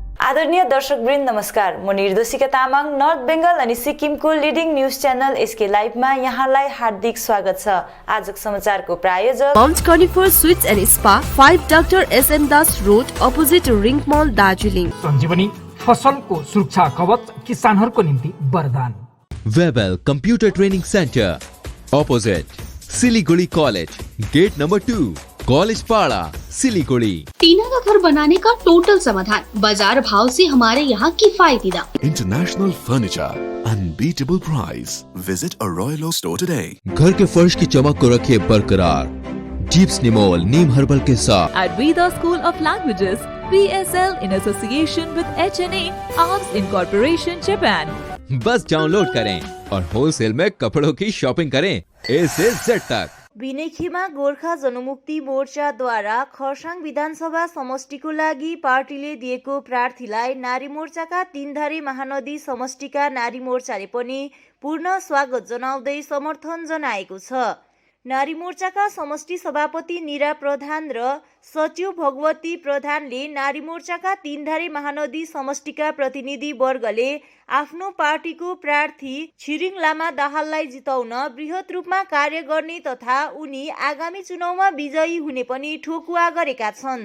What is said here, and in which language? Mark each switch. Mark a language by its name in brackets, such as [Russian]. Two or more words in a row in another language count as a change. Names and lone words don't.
[Nepali] आदरणीय दर्शकवृन्द नमस्कार। म निर्देशिका तामाङ नर्थ बेंगल अनि सिक्किमको [English] leading news channel [Nepali] एसके लाइभमा यहाँलाई हार्दिक स्वागत छ। आजको समाचारको प्रायोजक [English] Mount Carnifer Sweets and Spa 5 Doctor SN Das Road opposite Ring Mall Darjeeling. [Nepali] सञ्जीवनी फसलको सुरक्षा कवच किसानहरूको निम्ति वरदान। [English] Webel Computer Training Centre opposite Siliguri College Gate Number 2 College Para Siliguri. [Hindi] टीना का घर बनाने का टोटल समाधान, बाजार भाव से हमारे यहाँ किफायती दाम। [English] International Furniture, unbeatable price. Visit a Royal Oak store today. [Hindi] घर के फर्श की चमक को रखे बरकरार जीप्स निमोल नीम हर्बल के साथ। [English] At Veda School of Languages, PSL in association with HNA Arms Incorporation Japan. [Hindi] बस डाउनलोड करें और होलसेल में कपड़ों की शॉपिंग करें A से Z तक। [Nepali] बिनेखीमा गोर्खा जनमुक्ति मोर्चाद्वारा खरसाङ विधानसभा समष्टिको लागि पार्टीले दिएको प्रार्थीलाई नारी मोर्चाका तीनधारे महानदी समष्टिका नारी मोर्चाले पनि पूर्ण स्वागत जनाउँदै समर्थन जनाएको छ। नारी मोर्चाका समष्टि सभापति निरा प्रधान र सचिव भगवती प्रधानले नारी मोर्चाका तीनधारे महानदी समष्टिका प्रतिनिधि वर्गले आफ्नो पार्टीको प्रार्थी छिरिङ लामा दाहाललाई जिताउन बृहत रूपमा कार्य गर्ने तथा उनी आगामी चुनावमा विजयी हुने पनि ठोकुवा गरेका छन्।